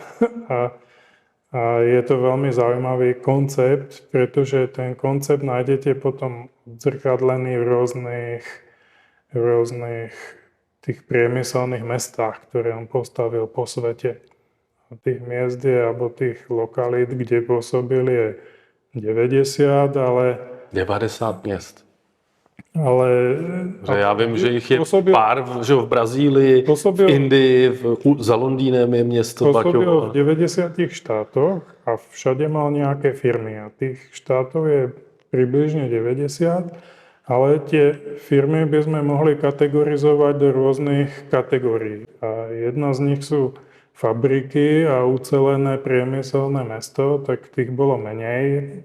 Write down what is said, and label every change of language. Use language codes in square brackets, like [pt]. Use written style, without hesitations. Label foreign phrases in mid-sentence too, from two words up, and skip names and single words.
[sk] A je to veľmi zaujímavý koncept, pretože ten koncept nájdete potom odzrkadlený v rôznych tých priemyselných mestách, ktoré on postavil po svete. A tých miest alebo tých lokalít, kde pôsobil, je 90, ale... [cs] 90 měst. Ale... Já vím, že jich je pár, že v Brazílii, v Indii, za Londýnem je město Baťovo. Baťovo. [sk] V 90 štátoch a všade mal nejaké firmy. A tých štátov je približne 90. Ale tie firmy by sme mohli kategorizovať do rôznych kategórií. A jedna z nich sú fabriky a ucelené priemyselné mesto, tak tých bolo menej.